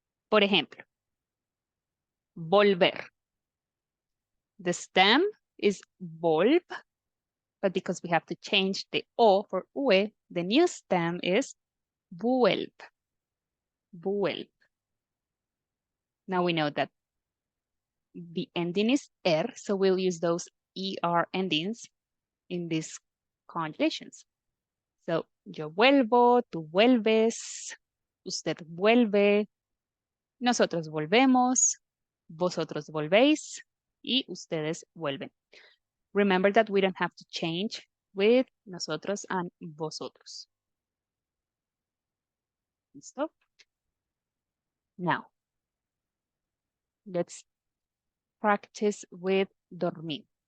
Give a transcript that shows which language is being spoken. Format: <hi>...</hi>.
<es>Por ejemplo,</es> <en>volver. The stem is volv, but because we have to change the O for UE, the new stem is vuelv. Vuelv. Now we know that the ending is er, so we'll use those ER endings in these conjugations.</en> <es>So, yo vuelvo, tú vuelves, usted vuelve, nosotros volvemos, vosotros volvéis, y ustedes vuelven.</es> <en>Remember that we don't have to change with nosotros and vosotros.</en> <es>¿Listo?</es> <en>Now, let's practice with dormir.</en>